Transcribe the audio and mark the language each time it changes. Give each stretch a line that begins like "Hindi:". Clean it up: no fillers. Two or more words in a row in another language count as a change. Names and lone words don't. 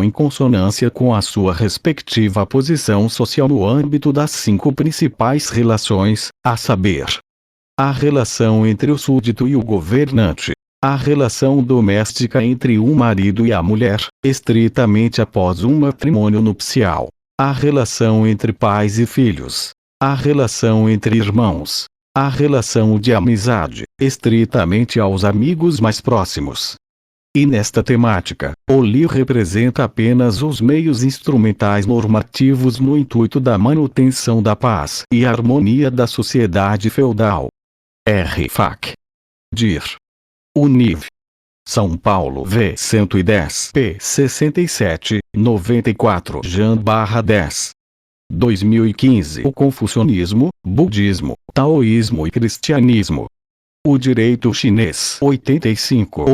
Portuguese: em consonância com a sua respectiva posição social no âmbito das 5 principais relações, a saber, a relação entre o súdito e o governante, a relação doméstica entre o marido e a mulher, estritamente após um matrimônio nupcial, a relação entre pais e filhos, a relação entre irmãos, a relação de amizade, estritamente aos amigos mais próximos. E nesta temática, o li representa apenas os meios instrumentais normativos no intuito da manutenção da paz e harmonia da sociedade feudal. R. Fac. Dir. Univ. São Paulo V 110 P 67, 94 Jan/10. 2015. O confucionismo, budismo, taoísmo e cristianismo. O direito chinês 85.